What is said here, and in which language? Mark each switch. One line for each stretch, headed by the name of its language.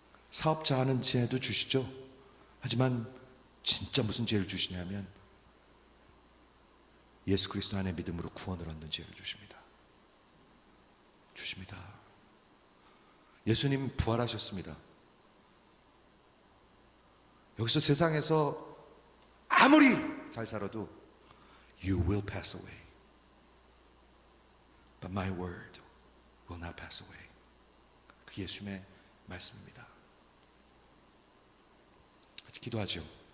Korean: 사업자 하는 지혜도 주시죠. 하지만 진짜 무슨 지혜를 주시냐면 예수 그리스도 안에 믿음으로 구원을 얻는 지혜를 주십니다. 주십니다. 예수님 부활하셨습니다. 여기서 세상에서 아무리 잘 살아도
English: You will pass away, but my word will not pass away.
Korean: 그 예수님의 말씀입니다. 같이 기도하죠.